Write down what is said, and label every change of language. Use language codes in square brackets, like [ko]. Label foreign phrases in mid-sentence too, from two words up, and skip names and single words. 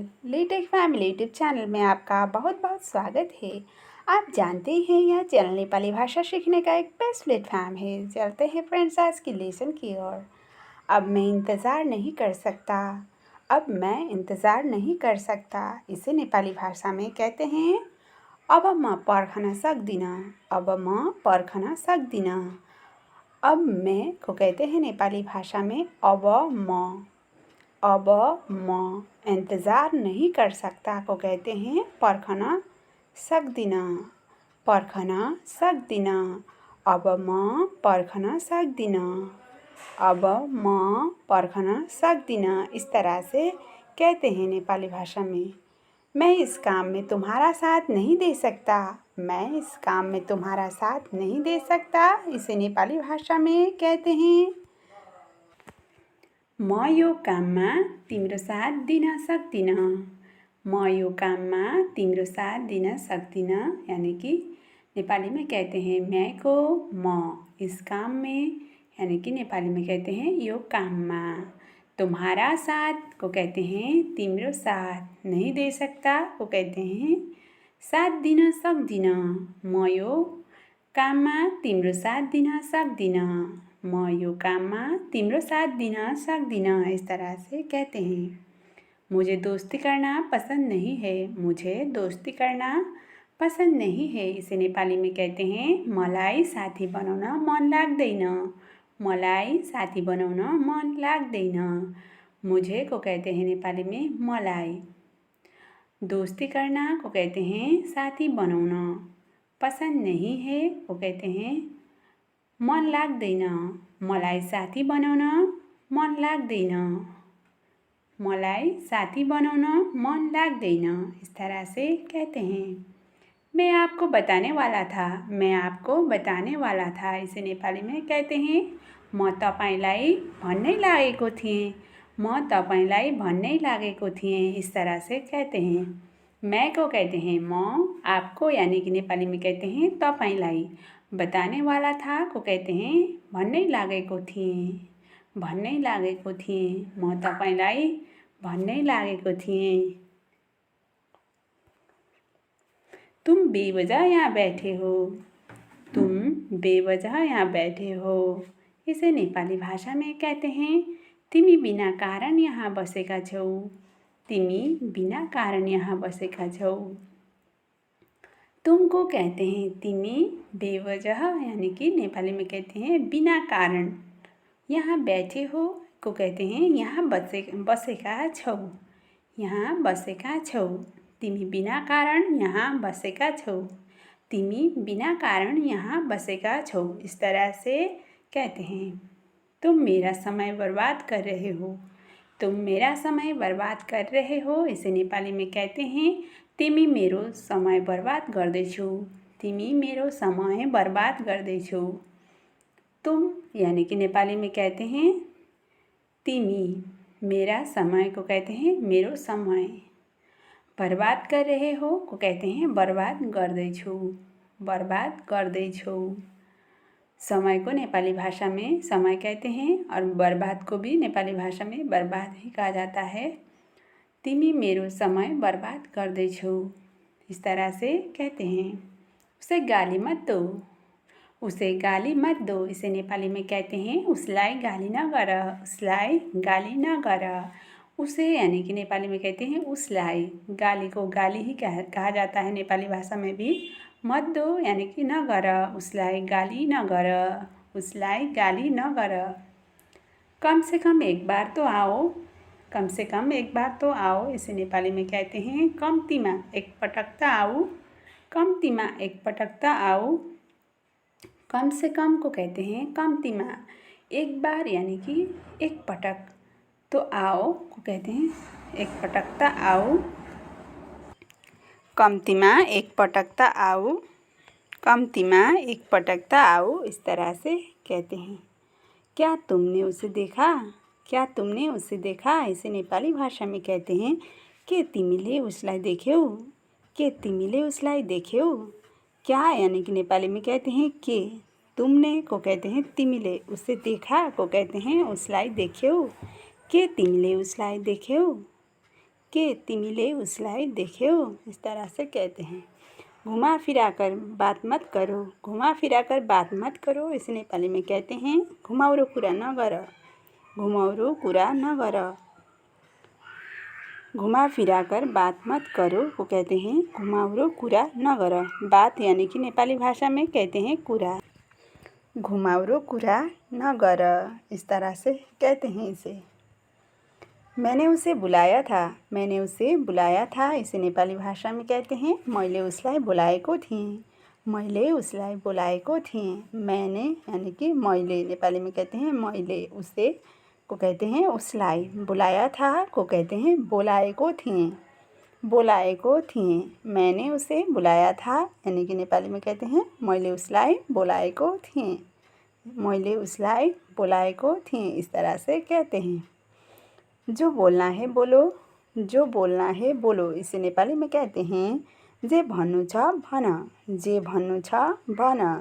[hi] लीटेक फैमिली यूट्यूब चैनल में आपका बहुत बहुत स्वागत है। आप जानते हैं यह चैनल नेपाली भाषा सीखने का एक बेस्ट प्लेटफॉर्म है। चलते हैं फ्रेंड्स आज की लेसन की ओर। अब मैं इंतज़ार नहीं कर सकता। इसे नेपाली भाषा में कहते हैं [ne] अब म पर्खन सक्दिनँ। [hi] अब मैं को कहते हैं नेपाली भाषा में अब म इंतज़ार नहीं कर सकता को कहते हैं [ne] पर्खन सक्दिनँ। अब म पर्खन सक्दिनँ। [hi] इस तरह से कहते हैं नेपाली भाषा में। मैं इस काम में तुम्हारा साथ नहीं दे सकता। इसे नेपाली भाषा में कहते हैं [ne] म यो काममा तिम्रो साथ दिन सक्दिनँ। [hi] यानी कि नेपाली में कहते हैं मैं को म इस काम में, यानी कि नेपाली में कहते हैं [ne] यो काममा। [hi] तुम्हारा साथ को कहते हैं [ne] तिम्रो साथ, [hi] नहीं दे सकता को कहते हैं [ne] साथ दिन सक्दिनँ। म यो काममा तिम्रो साथ दिन सक्दिनँ। [hi] इस तरह से कहते हैं। मुझे दोस्ती करना पसंद नहीं है। इसे नेपाली में कहते हैं [ne] मलाई साथी बनाउन मन लाग्दैन। [hi] मुझे को कहते हैं नेपाली में मलाई। दोस्ती करना को कहते हैं [ne] साथी बनाउन। [hi] पसंद नहीं है को कहते हैं [ne] मन लाग्दैन। मलाई साथी बनाउन मन लाग्दैन। [hi] इस तरह से कहते हैं। मैं आपको बताने वाला था। इसे नेपाली में कहते हैं [ne] म तपाईलाई भन्नै लागेको थिएँ। [hi] इस तरह से कहते हैं। मैं को कहते हैं म, आपको यानी कि नेपाली में कहते हैं तपाईलाई। बताने वाला था को कहते हैं [ne] भन्नै लागेको थिएँ। म तपाईलाई भन्नै लागेको थिएँ। [hi] तुम बेवजह यहाँ बैठे हो। इसे नेपाली भाषा में कहते हैं [ne] तिमी बिना कारण यहाँ बसेका छौ। [hi] तुमको कहते हैं तिमी बेवजह, यानी कि नेपाली में कहते हैं [ne] बिना कारण। [hi] यहाँ बैठे हो को कहते हैं [ne] यहाँ बसेका छौ। तिमी बिना कारण यहाँ बसेका छौ। [hi] इस तरह से कहते हैं। तुम मेरा समय बर्बाद कर रहे हो। इसे नेपाली में कहते हैं [ne] तिमी मेरो समय बर्बाद गर्दैछौ। [hi] तुम यानी कि नेपाली में कहते हैं तिमी, मेरा समय को कहते हैं [ne] मेरो समय, [hi] बर्बाद कर रहे हो को कहते हैं [ne] बर्बाद गर्दैछौ। [hi] समय को नेपाली भाषा में समय कहते हैं और बर्बाद को भी नेपाली भाषा में बर्बाद ही कहा जाता है। [ne] तिमी मेरो समय बर्बाद गर्दैछौ। [hi] इस तरह से कहते हैं। उसे गाली मत दो। इसे नेपाली में कहते हैं [ne] उसलाई गाली न गर। [hi] उसे यानी कि नेपाली में कहते हैं उसलाई। गाली को गाली ही कहा जाता है नेपाली भाषा में भी। मत दो यानी कि [ne] न गर, उसलाई गाली न गर। [hi] कम से कम एक बार तो आओ। इसे नेपाली में कहते हैं [ne] कम्तीमा एक पटक त आओ। [hi] कम से कम को कहते हैं कम्तीमा। एक बार यानी कि [ne] एक पटक, [hi] तो आओ को कहते हैं [ne] एक पटक त आओ। कम्तीमा एक पटक त आओ। [hi] इस तरह से कहते हैं। क्या तुमने उसे देखा? इसे नेपाली भाषा में कहते हैं [ne] के तिमीले उसलाई देख्यौ। [hi] क्या यानी कि नेपाली में कहते हैं के। तुमने को कहते हैं तिमीले, उसे देखा को कहते हैं [ne] उसलाई देख्यौ। के तिमीले उसलाई देख्यौ, के तिमीले उसलाई देख्यौ, [hi] इस तरह से कहते हैं। घुमा फिरा कर बात मत करो, घुमा फिरा कर बात मत करो, इसे नेपाली में कहते हैं [ne] घुमाउरो कुरा नगर, घुमाउरो कुरा नगर। [hi] घुमा फिरा कर बात मत करो को कहते हैं [ne] घुमाउरो कुरा नगर। [hi] बात यानी कि नेपाली भाषा में कहते हैं कुरा। [ne] घुमाउरो कुरा नगर, [hi] इस तरह से कहते हैं इसे। मैंने उसे बुलाया था, मैंने उसे बुलाया था, इसे नेपाली भाषा में कहते हैं [ne] मैले उसलाई बोलाएको थिएँ, मैले उसलाई बोलाएको थिएँ। [hi] मैंने यानी कि मैले नेपाली में कहते हैं मैले, उसे को कहते हैं उसलाई, बुलाया था को कहते हैं [ne] बोलाएको थिएँ, बोलाएको थिएँ। [hi] मैंने उसे बुलाया था यानी कि नेपाली में कहते हैं [ne] मैले उसलाई बोलाएको थिएँ, मैले उसलाई बोलाएको थिएँ, [hi] इस तरह से कहते हैं। जो बोलना है बोलो, जो बोलना है बोलो, इसे नेपाली में कहते हैं [ne] जे भन्नु छ भन, जे भन्नु छ भन।